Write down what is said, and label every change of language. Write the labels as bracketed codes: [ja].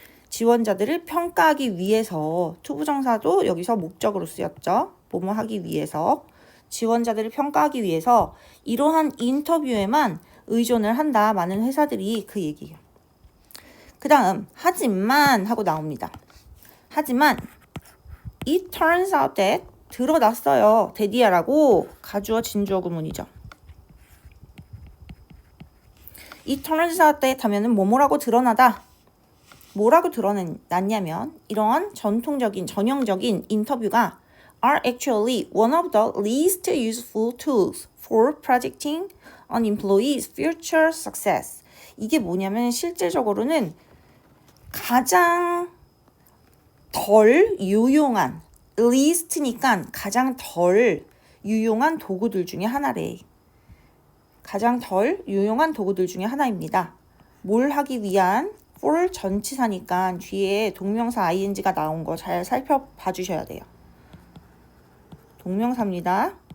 [ko] 지원자들을 평가하기 위해서 투부정사도 여기서 목적으로 쓰였죠. 뭐뭐 하기 위해서 지원자들을 평가하기 위해서 이러한 인터뷰에만 의존을 한다. 많은 회사들이 그 얘기예요. 그 다음 하지만 하고 나옵니다. 하지만 [en] it turns out that [ko] 드러났어요. 데디아라고 가주어 진주어 구문이죠. [en] it turns out that [ko] 하면은 뭐뭐라고 드러나다. 뭐라고 드러났냐면 이러한 전형적인 인터뷰가 [en] are actually one of the least useful tools for projecting an employee's future success. [ko] 이게 뭐냐면 실제적으로는 가장 덜 유용한 least니까 가장 덜 유용한 도구들 중에 하나래. 가장 덜 유용한 도구들 중에 하나입니다. 뭘 하기 위한 for 전치사니까 뒤에 동명사 ing가 나온 거 잘 살펴봐 주셔야 돼요. 동명사입니다.